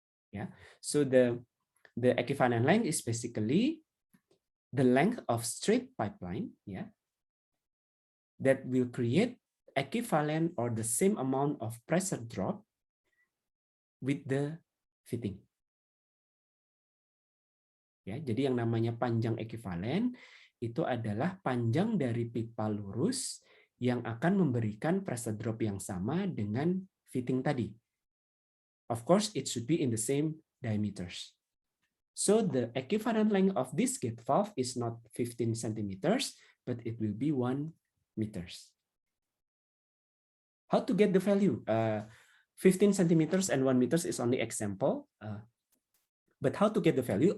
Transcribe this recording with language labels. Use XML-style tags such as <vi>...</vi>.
<en>Yeah, so the equivalent length is basically the length of straight pipeline, yeah, that will create equivalent or the same amount of pressure drop with the fitting.</en> <id>Ya, jadi yang namanya panjang ekuivalen itu adalah panjang dari pipa lurus yang akan memberikan pressure drop yang sama dengan fitting tadi.</id> <en>Of course, it should be in the same diameters. So the equivalent length of this gate valve is not 15 centimeters, but it will be 1 meters. How to get the value? 15 centimeters and 1 meters is only example. But how to get the value?</en>